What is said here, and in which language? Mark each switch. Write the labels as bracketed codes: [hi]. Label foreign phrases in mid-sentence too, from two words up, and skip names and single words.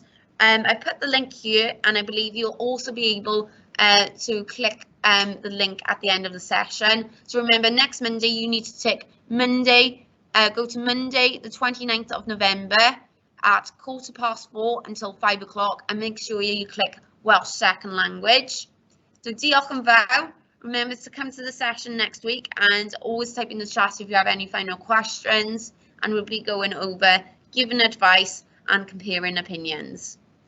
[en] I put the link here, and I believe you'll also be able to click the link at the end of the session. So remember, next Monday, you need to tick Monday, go to Monday, the 29th of November at 4:15 until 5 o'clock, and make sure you click Welsh Second Language. [cy] So diolch yn fawr. [en] Remember to come to the session next week, and always type in the chat if you have any final questions, and we'll be going over giving advice and comparing opinions.